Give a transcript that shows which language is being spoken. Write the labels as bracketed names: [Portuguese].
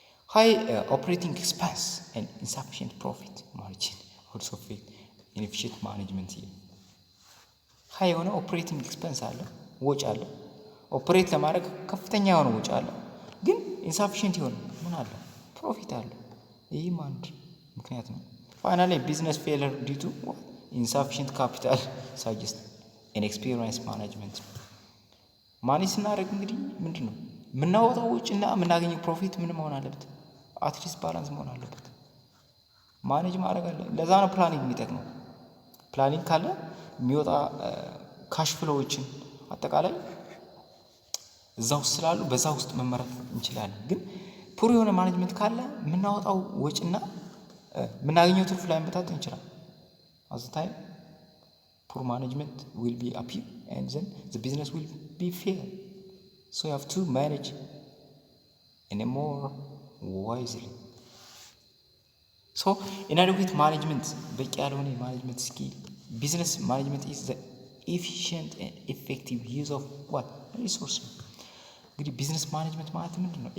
[English] high operating expense and insufficient profit margin also affect inefficient management. [Amharic] high የሆነ ኦፕሬቲንግ ኤክስፔንስ አለ፣ ወጪ አለ። ኦፕሬት ለማድረግ ከፍተኛ የሆነ ወጪ አለ፣ ግን ኢንሳፊሽንት የሆነ ምን አለ? ፕሮፊት አለ። ይህም አንድ ምክንያት ነው። [English] ፋይናሊ ቢዝነስ ፌለር ዲው ቱ ኢንሳፊሽንት ካፒታል ሳጀስት ኢንኤክስፒሪየንስ ማኔጅመንት። [Amharic] ማኔጅ ስናደርግ እንግዲህ ምንድን ነው የምናወጣው ወጪ እና የምናገኘው ፕሮፊት ምን መሆን አለበት? አትሊስት ባላንስ መሆን አለበት። ማኔጅ ማድረግ አለ። ለዛ ነው ፕላኒንግ የሚጠቅመው። ፕላኒንግ ካለ የሚወጣ ካሽ ፍሎዎችን አጠቃላይ እዛው ስላሉ በዛ ውስጥ መመራት እንችላለን። ግን ፑር የሆነ ማኔጅመንት ካለ የምናወጣው ወጪና የምናገኘው ትርፍ ላይ መጣጣም እንችላለን። [English] as the time poor management will be appear and then the business will be fail. So you have to manage in a more wisely. So inadequate management [Amharic] በቂ ያልሆነ የማኔጅመንት ስኪል [English] business management is the efficient and effective use of what resource ነው። [Amharic] እንግዲህ ቢዝነስ ማኔጅመንት ማለት ምንድን ነው?